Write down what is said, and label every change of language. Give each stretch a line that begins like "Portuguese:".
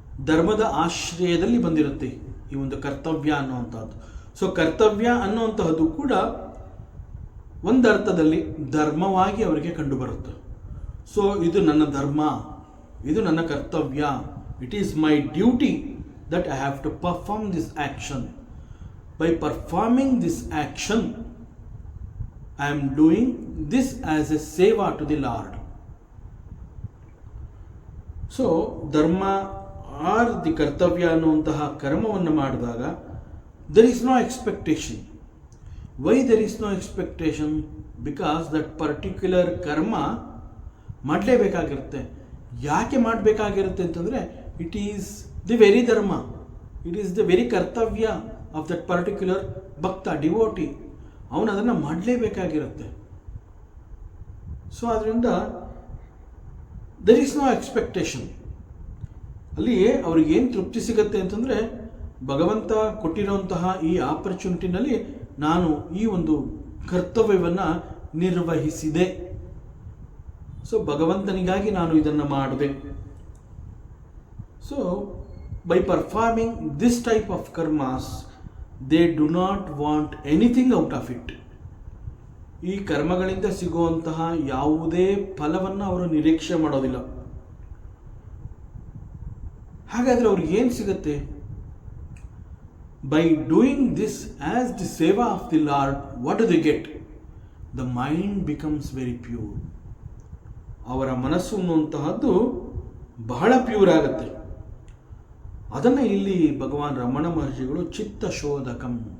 Kannada: ಧರ್ಮದ ಆಶ್ರಯದಲ್ಲಿ ಬಂದಿರುತ್ತೆ ಈ ಒಂದು ಕರ್ತವ್ಯ ಅನ್ನುವಂಥದ್ದು. ಸೊ ಕರ್ತವ್ಯ ಅನ್ನುವಂತಹದ್ದು ಕೂಡ ಒಂದರ್ಥದಲ್ಲಿ ಧರ್ಮವಾಗಿ ಅವರಿಗೆ ಕಂಡುಬರುತ್ತೆ.
English: so
Kannada: ಇದು ನನ್ನ ಧರ್ಮ, ಇದು ನನ್ನ ಕರ್ತವ್ಯ,
English: It is my duty that I have to perform this action. By performing this action, I am doing this as a seva to the Lord. So ಧರ್ಮ or the ಕರ್ತವ್ಯ
Kannada: ಅನ್ನುವಂತಹ ಕರ್ಮವನ್ನು ಮಾಡಿದಾಗ
English: there is no expectation. Why there is no expectation? Because that particular
Kannada: ಕರ್ಮ ಮಾಡಲೇಬೇಕಾಗಿರುತ್ತೆ. ಯಾಕೆ ಮಾಡಬೇಕಾಗಿರುತ್ತೆ ಅಂತಂದರೆ,
English: It is the very dharma, it is the very kartavya of that particular bhakta, devotee.
Kannada: ಅವನು ಅದನ್ನು ಮಾಡಲೇಬೇಕಾಗಿರುತ್ತೆ. ಸೊ ಅದರಿಂದ
English: There is no expectation.
Kannada: ಅಲ್ಲಿ ಅವ್ರಿಗೇನು ತೃಪ್ತಿ ಸಿಗುತ್ತೆ ಅಂತಂದರೆ, ಭಗವಂತ ಕೊಟ್ಟಿರುವಂತಹ ಈ ಆಪರ್ಚುನಿಟಿನಲ್ಲಿ ನಾನು ಈ ಒಂದು ಕರ್ತವ್ಯವನ್ನು ನಿರ್ವಹಿಸಿದೆ. ಸೊ ಭಗವಂತನಿಗಾಗಿ ನಾನು ಇದನ್ನು ಮಾಡಿದೆ.
English: So by performing this type of karmas, they do not want anything out of it.
Kannada: ಈ ಕರ್ಮಗಳಿಂದ ಸಿಗುವಂತಹ ಯಾವುದೇ ಫಲವನ್ನು ಅವರು ನಿರೀಕ್ಷೆ ಮಾಡೋದಿಲ್ಲ. ಹಾಗಾದರೆ ಅವ್ರಿಗೆ ಏನು ಸಿಗುತ್ತೆ?
English: By doing this as the seva of the Lord, what do they get? The mind becomes very pure.
Kannada: ಅವರ ಮನಸ್ಸು ಅನ್ನುವಂತಹದ್ದು ಬಹಳ ಪ್ಯೂರ್ ಆಗುತ್ತೆ. ಅದನ್ನು ಇಲ್ಲಿ ಭಗವಾನ್ ರಮಣ ಮಹರ್ಷಿಗಳು ಚಿತ್ತಶೋಧಕಂ.